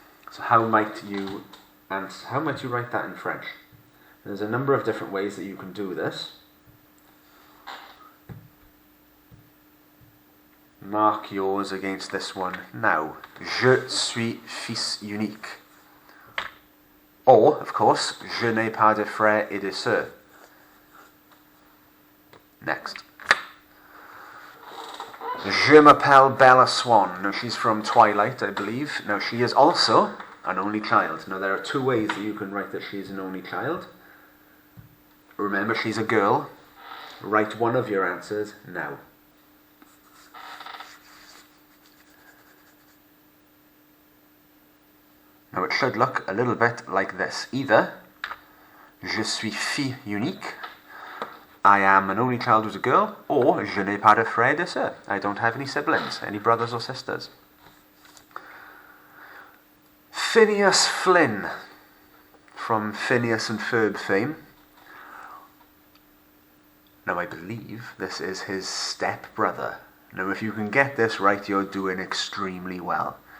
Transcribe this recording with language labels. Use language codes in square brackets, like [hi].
[en] So how might you write that in French? There's a number of different ways that you can do this. Mark yours against this one now. [fr] Je suis fils unique. [en] Or, of course, [fr] je n'ai pas de frères et de sœurs. [en] Next. [fr] Je m'appelle Bella Swan. [en] Now, she's from Twilight, I believe. Now, she is also an only child. Now, there are 2 ways that you can write that she is an only child. Remember, she's a girl. Write one of your answers now. Now it should look a little bit like this. Either [fr] je suis fille unique, [en] I am an only child who's a girl, or [fr] je n'ai pas de frères de sœurs. [en] I don't have any siblings, any brothers or sisters. Phineas Flynn, from Phineas and Ferb fame. Now I believe this is his step-brother. Now if you can get this right, you're doing extremely well.